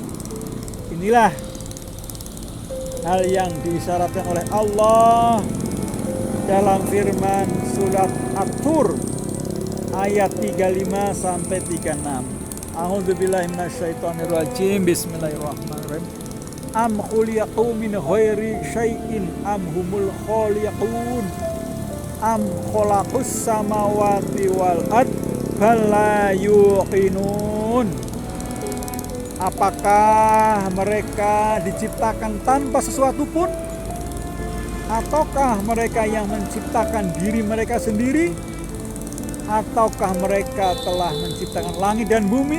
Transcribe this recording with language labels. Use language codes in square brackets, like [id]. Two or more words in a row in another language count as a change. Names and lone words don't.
[id] Inilah hal yang diisyaratkan oleh Allah dalam firman surat At-Tur ayat 35 sampai 36. [ar] أعوذ بالله من الشيطان الرجيم. بسم الله الرحمن الرحيم. أم خلقوا من غير شيء أم هم الخالقون أم خلقوا السماوات والأرض بل لا يوقنون. [id] Apakah mereka diciptakan tanpa sesuatu pun, ataukah mereka yang menciptakan diri mereka sendiri, ataukah mereka telah menciptakan langit dan bumi?